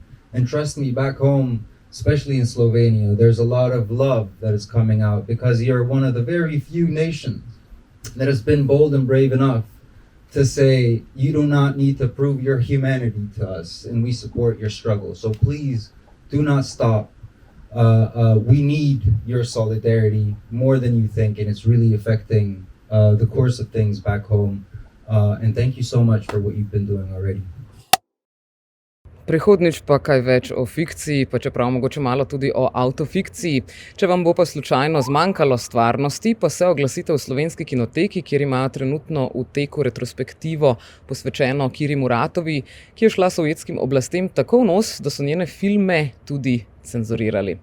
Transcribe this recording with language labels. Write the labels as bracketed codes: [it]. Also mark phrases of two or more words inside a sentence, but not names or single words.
[en] And trust me, back home, especially in Slovenia, there's a lot of love that is coming out, because you're one of the very few nations that has been bold and brave enough to say, you do not need to prove your humanity to us, and we support your struggle. So please, do not stop. We need your solidarity more than you think, and it's really affecting the course of things back home. And thank you so much for what you've been doing already. [sl] Prihodnjič pa kaj več o fikciji, pa čeprav mogoče malo tudi o autofikciji. Če vam bo pa slučajno zmanjkalo stvarnosti, pa se oglasite v Slovenski kinoteki, kjer imajo trenutno v teku retrospektivo posvečeno Kiri Muratovi, ki je šla sovjetskim oblastem tako v nos, da so njene filme tudi cenzurirali.